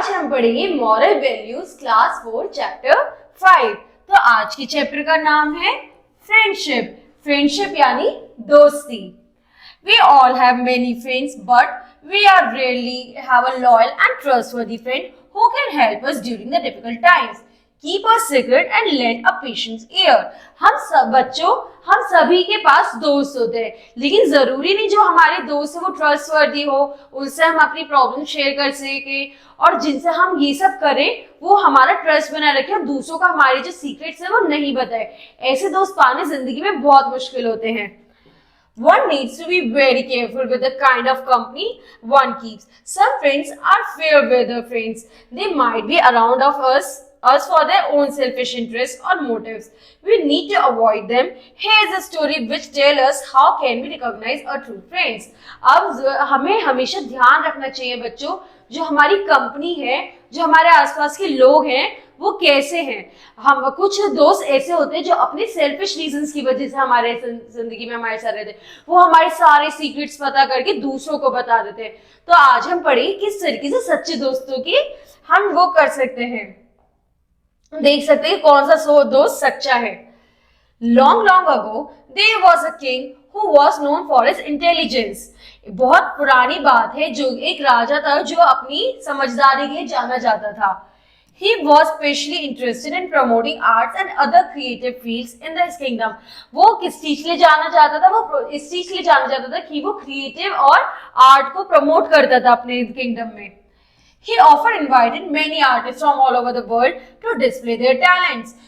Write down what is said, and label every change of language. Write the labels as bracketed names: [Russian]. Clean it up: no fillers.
[Hindi] पढ़ेंगे moral values class 4 chapter 5। तो आज के चैप्टर का नाम है फ्रेंडशिप। फ्रेंडशिप यानी दोस्ती। [English] We all have many friends, but we are rarely have a loyal and trustworthy friend who can help us during the difficult times, keep us secret and lend a patient ear. [Hindi] हम सब बच्चों, हम सभी के पास दोस्त होते हैं, लेकिन जरूरी नहीं जो हमारे दोस्त है वो ट्रस्टवर्दी हो, उनसे हम अपनी प्रॉब्लम शेयर कर सके और जिनसे हम ये सब करें वो हमारा ट्रस्ट बनाए रखे और दूसरों का हमारे जो सीक्रेट्स है वो नहीं बताए। ऐसे दोस्त पाने जिंदगी में बहुत मुश्किल होते हैं। [English] One needs to be very careful with the kind of company one keeps. Some friends are fair weather friends. They might be around of us for their own selfish interests or motives. We need to avoid them. Here's a story which tells us how can we recognize a true friends. [Hindi] अब हमें हमेशा ध्यान रखना चाहिए बच्चों, जो हमारी company है, जो हमारे आसपास के लोग हैं वो कैसे हैं। हम कुछ दोस्त ऐसे होते हैं जो अपने सेल्फिश रीजंस की वजह से हमारे जिंदगी में हमारे साथ रहते हैं, वो हमारे सारे सीक्रेट्स पता करके दूसरों को बता देते हैं। तो आज हम पढ़ेंगे किस तरीके से सच्चे दोस्तों की हम वो कर सकते हैं, देख सकते हैं कौन सा दोस्त सच्चा है। [English] Long ago, there was a king who was known for his intelligence. [Hindi] बहुत पुरानी बात है, जो एक राजा था जो अपनी समझदारी के लिए जाना जाता था। [English] He was specially interested in promoting arts and other creative fields in his kingdom. [Hindi] वो किस चीज के लिए जाना चाहता था? वो इस चीज के लिए जाना चाहता था कि वो क्रिएटिव और आर्ट को प्रमोट करता था अपने किंगडम में। [English] He often invited many artists from all over the world to display their talents.